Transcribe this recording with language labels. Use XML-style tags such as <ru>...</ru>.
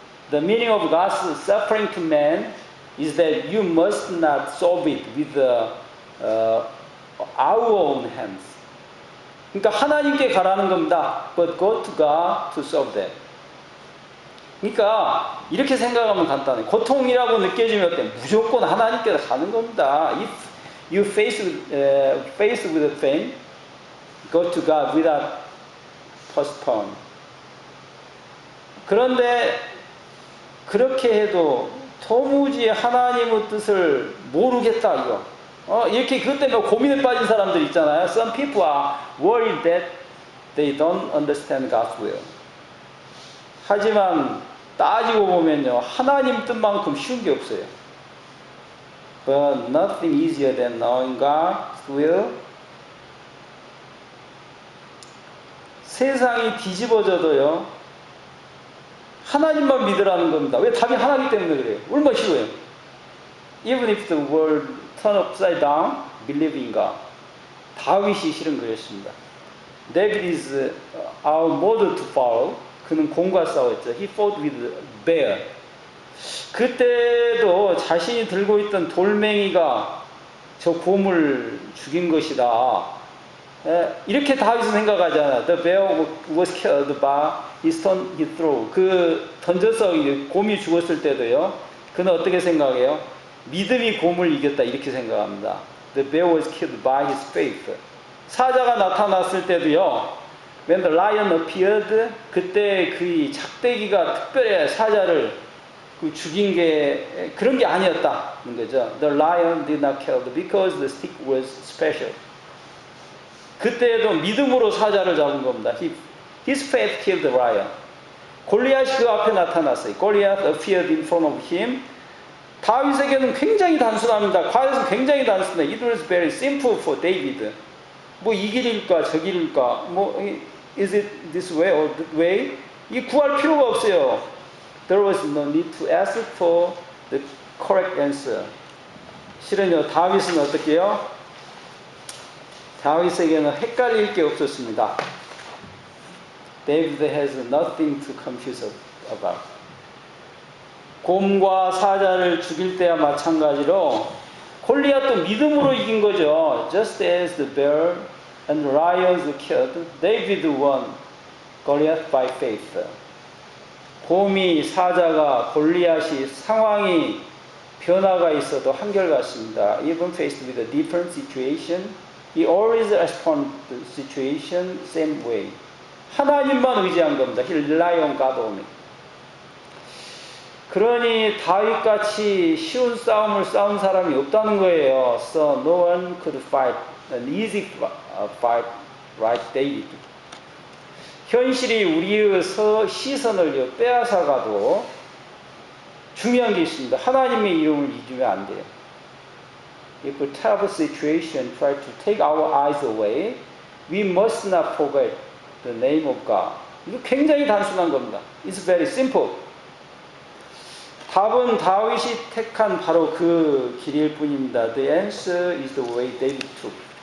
<en>The meaning of God's suffering to man is that you must not solve it with our own hands.</en> <ko>그러니까 하나님께 가라는 겁니다.</ko> <en>But go to God to solve them.</en> <ko>그러니까 이렇게 생각하면 간단해. 고통이라고 느껴지면 어때? 무조건 하나님께 가는 겁니다.</ko> <en>If you face with a pain, go to God without postpone.</en> <ko>그런데 그렇게 해도 도무지 하나님의 뜻을 모르겠다 이거. 이렇게 그것 때문에 고민에 빠진 사람들 있잖아요.</ko> <en>Some people are worried that they don't understand God's will.</en> <ko>하지만 따지고 보면요, 하나님 뜻만큼 쉬운 게 없어요.</ko> <en>But nothing easier than knowing God's will.</en> <ko>세상이 뒤집어져도요, 하나님만 믿으라는 겁니다. 왜? 답이 하나이기 때문에 그래요. 얼마나 쉬워요.</ko> <en>Even if the world turn upside down, believe in God.</en> <ko>다윗이 실은 그랬습니다.</ko> <en>David is our model to follow.</en> <ko>그는 곰과 싸웠죠.</ko> <en>He fought with bear.</en> <ko>그때도 자신이 들고 있던 돌멩이가 저 곰을 죽인 것이다. 이렇게 다윗은 생각하잖아.</ko> <en>The bear was killed by his stone he threw.</en> <ko>그 던져서 곰이 죽었을 때도요. 그는 어떻게 생각해요? 믿음이 곰을 이겼다 이렇게 생각합니다.</ko> <en>The bear was killed by his faith.</en> <ko>사자가 나타났을 때도요.</ko> <en>When the lion appeared,</en> <ko>그때 그 작대기가 특별히 사자를 죽인 게 그런 게 아니었다는 거죠.</ko> <en>The lion did not kill because the stick was special.</en> <ko>그때도 믿음으로 사자를 잡은 겁니다.</ko> <en>His faith killed the lion.</en> <ko>골리앗이 그 앞에 나타났어요.</ko> <en>Goliath appeared in front of him.</en> <ko>다윗에게는 굉장히 단순합니다. 과거에는 굉장히 단순해.</ko> <en>It was very simple for David.</en> <ko>뭐 이 길일까 저 길일까 뭐</ko> <en>is it this way or that way?</en> <ko>이 구할 필요가 없어요.</ko> <en>There was no need to ask for the correct answer.</en> <ko>실은요, 다윗은 어떻게 해요? 다윗에게는 헷갈릴 게 없었습니다.</ko> <en>David has nothing to confuse about.</en> <ko>곰과 사자를 죽일 때와 마찬가지로 골리앗도 믿음으로 이긴 거죠.</ko> <en>Just as the bear and the lions killed, David won Goliath by faith.</en> <ko>곰이 사자가 골리앗이 상황이 변화가 있어도 한결같습니다.</ko> <en>Even faced with a different situation, he always responds to the situation same way.</en> <ko>하나님만 의지한 겁니다.</ko> <en>He rely on God only.</en> <ko>그러니 다윗같이 쉬운 싸움을 싸운 사람이 없다는 거예요.</ko> <en>So no one could fight an easy fight like David.</en> <ko>현실이 우리의 시선을 빼앗아가도 중요한 게 있습니다. 하나님의 이름을 잊으면 안 돼요.</ko> <en>If a terrible situation tries to take our eyes away, we must not forget the name of God.</en> <ko>이거 굉장히 단순한 겁니다.</ko> <en>It's very simple.</en> <ko>답은 다윗이 택한 바로 그 길일 뿐입니다.</ko> <en>The answer is the way David took.</en>